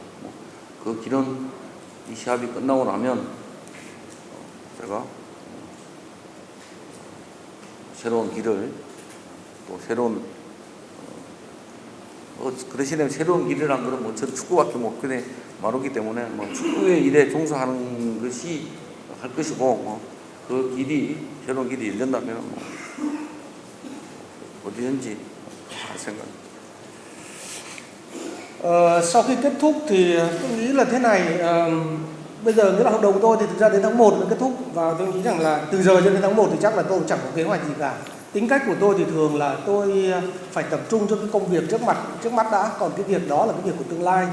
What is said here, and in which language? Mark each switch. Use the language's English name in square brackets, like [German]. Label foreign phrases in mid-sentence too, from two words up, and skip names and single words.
[Korean] 그 길은 이 시합이 끝나고 나면 제가 새로운 길을 또 새로운 그 대신에 새로운 길이란 거는 저 축구밖에 못 그래 마르기 때문에 축구의 일에 종사하는 것이 할 것이고 그 길이 새로운 길이 열린다면 어디든지 할 생각입니다. [Vietnamese] Sau khi kết thúc thì tôi nghĩ là thế này, bây giờ nghĩa là hợp đồng của tôi thì thực ra đến tháng 1 mới kết thúc, và tôi nghĩ rằng là từ giờ cho đến tháng 1 thì chắc là tôi chẳng có kế hoạch gì cả. Tính cách của tôi thì thường là tôi phải tập trung cho cái công việc trước mắt đã, còn cái việc đó là cái việc của tương lai.